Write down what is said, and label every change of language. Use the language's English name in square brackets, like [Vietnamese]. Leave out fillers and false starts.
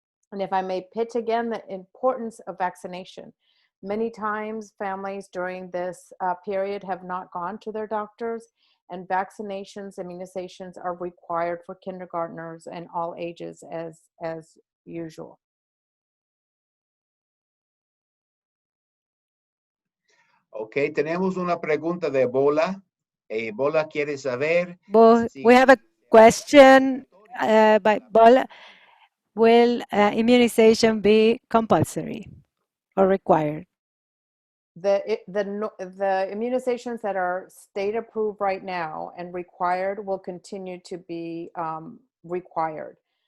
[English] And if I may pitch again the importance of vaccination. Many times families during this period have not gone to their doctors, and vaccinations, immunizations are required for kindergartners and all ages as usual. [Spanish] Ok, tenemos una pregunta de Bola. Bola quiere saber. [English] We have a question by Bola. Will immunization be compulsory or required? The immunizations that are state approved right now and required will continue to be required.